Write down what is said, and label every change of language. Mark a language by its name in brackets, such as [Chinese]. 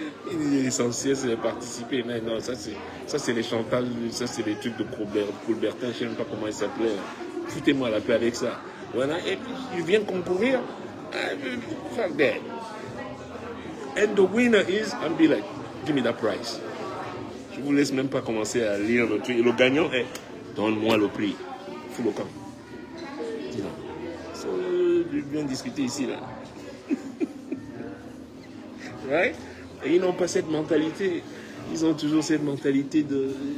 [French] L'essentiel, c'est de participer. Mais non, ça, c'est les chantages, ça, c'est les trucs de Colbertin, je ne sais même pas comment il s'appelait. Foutez-moi la paix avec ça. Voilà, et puis, je viens concourir. [English] Fuck that. And the winner is, I'll be like, give me that prize. [French] Je vous laisse même pas commencer à lire le truc. Et le gagnant est, donne-moi le prix. Fous le camp. Dis-donc. So, je viens discuter ici, là. Right? Et ils n'ont pas cette mentalité. Ils ont toujours cette mentalité de...